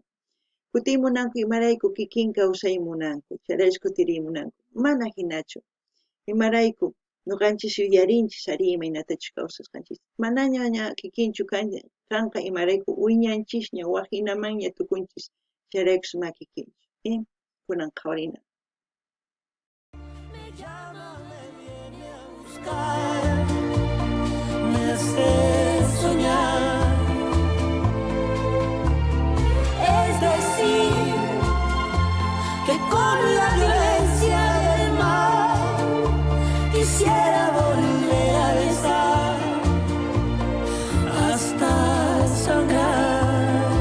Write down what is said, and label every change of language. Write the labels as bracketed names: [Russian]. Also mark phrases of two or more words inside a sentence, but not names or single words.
[Quechua] Kutiymunanku imarayku kikin kawsaymunanku, chayraykun kutiriymunanku. Mana hinachu. Imarayku nuqanchis yuyarinchis ari imaynatachus kawsasqanchis. Manaña kikinchu kanqa imarayku wiñanchisña waqinamanña tukunchis. Chayraykus ma kikinchu. Kunan qhawrina. [Spanish] me llama, me viene a buscar, me hace soñar. Es decir, que con la violencia del mar quisiera volver a besar hasta sangrar.